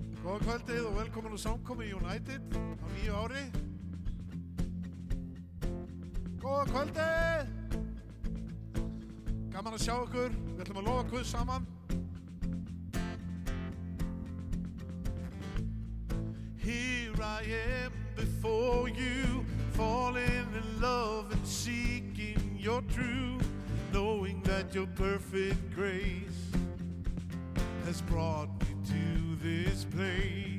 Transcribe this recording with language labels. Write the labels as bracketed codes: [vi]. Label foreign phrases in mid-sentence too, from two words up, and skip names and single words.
[is] Góða kvöldið og velkomin á samkomu United á nýju ári. Góða kvöldið! Gaman að sjá ykkur. Við ætlum að lofa Guð saman. [en] Here I am before you, falling in love and seeking your truth, knowing that your perfect grace has brought me to this place.